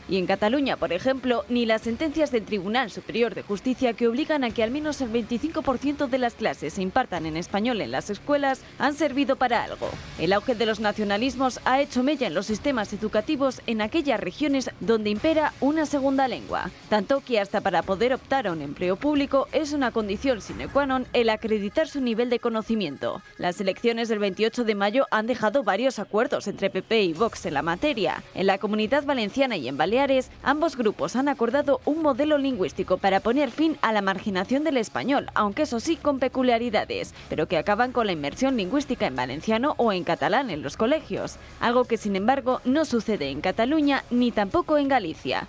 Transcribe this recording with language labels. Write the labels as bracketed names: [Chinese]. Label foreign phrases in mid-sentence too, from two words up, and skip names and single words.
[Spanish] Y en Cataluña, por ejemplo, ni las sentencias del Tribunal Superior de Justicia que obligan a que al menos el 25% de las clases se impartan en español en las escuelas han servido para algo. El auge de los nacionalismos ha hecho mella en los sistemas educativos en aquellas regiones donde impera una segunda lengua. Tanto que hasta para poder optar a un empleo público es una condición [Latin] sine qua non [Spanish] el acreditar su nivel de conocimiento. Las elecciones del 28 de mayo han dejado varios acuerdos entre PP y Vox en la materia. En la Comunidad Valenciana y en Baleares, ambos grupos han acordado un modelo lingüístico para poner fin a la marginación del español, aunque eso sí con peculiaridades, pero que acaban con la inmersión lingüística en valenciano o en catalán en los colegios, algo que sin embargo no sucede en Cataluña ni tampoco en Galicia.